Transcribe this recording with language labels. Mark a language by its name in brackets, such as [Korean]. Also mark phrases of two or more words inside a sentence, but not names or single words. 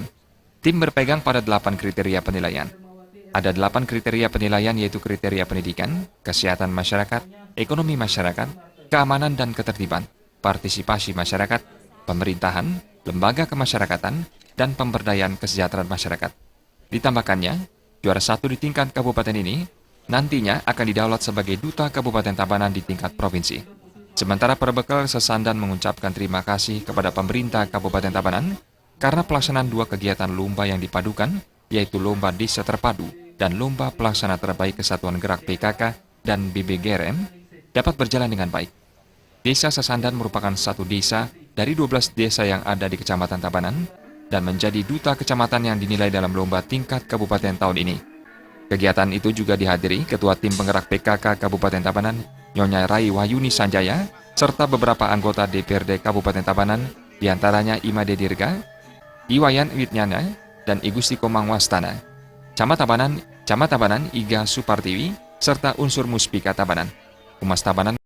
[Indonesian] Tim berpegang pada 8 kriteria penilaian. Ada 8 kriteria penilaian yaitu kriteria pendidikan, kesehatan masyarakat, ekonomi masyarakat, keamanan dan ketertiban, partisipasi masyarakat, pemerintahan, lembaga kemasyarakatan, dan pemberdayaan kesejahteraan masyarakat. Ditambahkannya, juara 1 di tingkat kabupaten ini nantinya akan didaulat sebagai Duta Kabupaten Tabanan di tingkat provinsi. Sementara Perbekal Sesandan mengucapkan terima kasih kepada pemerintah Kabupaten Tabanan karena pelaksanaan 2 kegiatan lomba yang dipadukan, yaitu Lomba Desa Terpadu dan Lomba Pelaksana Terbaik Kesatuan Gerak PKK dan BBGRM dapat berjalan dengan baik. Desa Sesandan merupakan satu desa dari 12 desa yang ada di Kecamatan Tabanan dan menjadi duta kecamatan yang dinilai dalam lomba tingkat kabupaten tahun ini. Kegiatan itu juga dihadiri Ketua Tim Penggerak PKK Kabupaten Tabanan, Nyonya Rai Wahyuni Sanjaya, serta beberapa anggota DPRD Kabupaten Tabanan, diantaranya Imade Dirga, Iwayan Witnyana, dan Igusti Komang Wastana. Camat Tabanan Iga Supartiwi, serta unsur Muspika Tabanan. Humas Tabanan